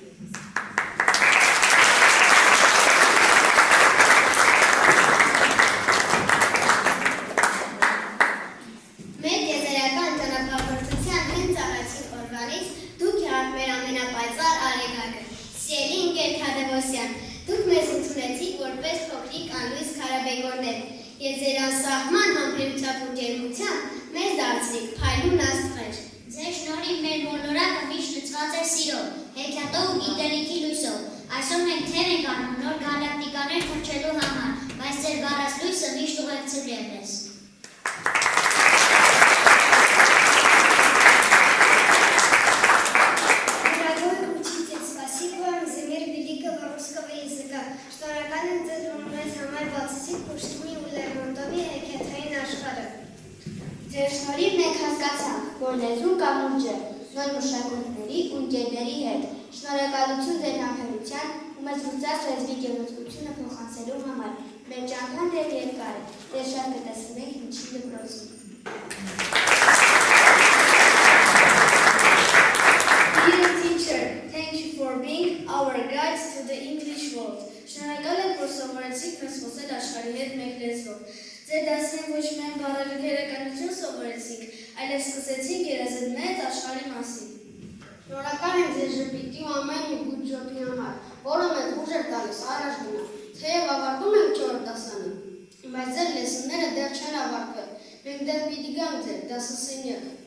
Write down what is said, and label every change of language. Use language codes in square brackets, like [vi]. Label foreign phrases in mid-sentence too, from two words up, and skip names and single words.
[hy] Մեր եզերական ճանապարհորդության հենց առաջին օրվանից դուք եք մեր ամենապայծառ արեգակը, սիրելի ընկեր Թադևոսյան, դուք մեզ ընդունեցիք որպես փոքրիկ անլույս քարաբեկորներ և ձեր անսահման համբերությամբ ու ջերմությամբ մեզ դարձրիք փայլուն աստղեր։ Ձեր շնորհիվ մեր մոլորակը միշտ լցված է սիրով, հեքիաթով ու գիտելիքի լույսով։ Այսօր մենք թեր ենք անում նոր գալակտիկաներ փրկելու համար, բայց ձեր բառած լույսը միշտ ուղեկցել է մեզ։ [ru] Дорогой учитель, спасибо вам за мир великого русского языка. [hy] Շնորհակալ եմ ձեզ, որ մեզ համար բացեցիք Պուշկինի ու Լերմոնտովի հեքիաթային աշխարհը։ Ձեր շնորհիվ մենք հասկացանք, որ լեզուն կամ ուժ է, նոր մշակույթների ու ընկերների հետ։ Շնորհակալություն ձեր համբերության ու մեզ լուծած լեզվի գեղեցկությունը փոխանցելու համար։ Մեր ճամփան դեռ երկար է, դեռ շատ կտեսնենք միջին դպրոցում։ [en] Dear teacher, thank you for being our guides to the English world. [hy] Շնորհակալ եմ, որ սովորեցիք մեզ խոսել աշխարհի հետ մեկ լեզվով։ Ձեր դասին ոչ միայն բառերի գերականություն սովորեցիք, այլև սկսեցիք երազել մեծ աշխարհի մասին։ Շնորհակալ եմ ձեր ժպիտի ու ամեն մի [en] good job [hy] համար, որը մեզ ուժ էր տալիս առաջ գնալ։ Թեև ավարտում ենք 4 դասարանը, բայց ձեր լեսոնները դեռ չեն ավարտվել։ Մենք դեռ պիտի գանք ձեր դասասենյակ։